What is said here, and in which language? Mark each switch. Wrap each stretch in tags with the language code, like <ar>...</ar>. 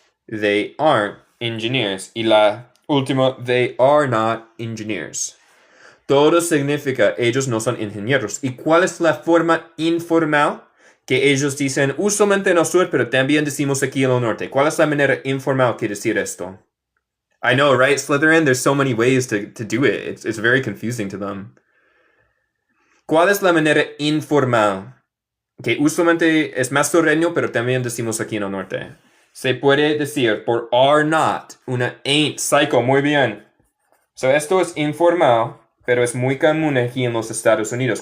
<en>They aren't engineers.</en> <es>Y la última,</es> <en>they are not engineers.</en> <es>Todo significa ellos no son ingenieros. ¿Y cuál es la forma informal que ellos dicen usualmente en el sur, pero también decimos aquí en el norte? ¿Cuál es la manera informal que decir esto?</es> <en>I know, right, Slytherin? There's so many ways to do it. It's very confusing to them.</en> <es>¿Cuál es la manera informal? Que usualmente es más sureño, pero también decimos aquí en el norte. Se puede decir por are not, una ain't, psycho, muy bien. So esto es informal, pero es muy común aquí en los Estados Unidos.</es>